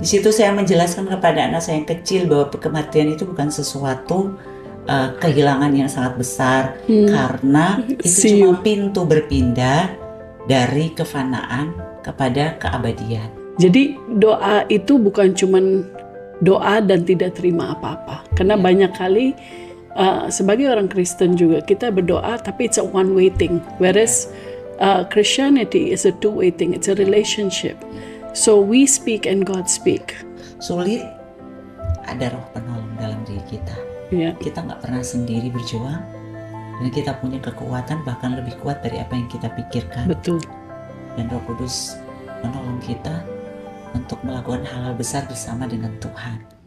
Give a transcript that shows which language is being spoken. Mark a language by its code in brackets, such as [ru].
[id] Di situ saya menjelaskan kepada anak saya yang kecil bahwa kematian itu bukan sesuatu kehilangan yang sangat besar, karena itu cuma pintu berpindah dari kefanaan kepada keabadian. Jadi doa itu bukan cuman doa dan tidak terima apa-apa. Karena banyak kali sebagai orang Kristen juga kita berdoa tapi [en] it's a one way thing. Whereas Christianity is a two way thing. It's a relationship. So we speak and God speak. [id] Sulit, ada roh penolong dalam diri kita. Yeah. Kita nggak pernah sendiri berjuang, dan kita punya kekuatan bahkan lebih kuat dari apa yang kita pikirkan. Betul. Dan Roh Kudus menolong kita untuk melakukan hal-hal besar bersama dengan Tuhan.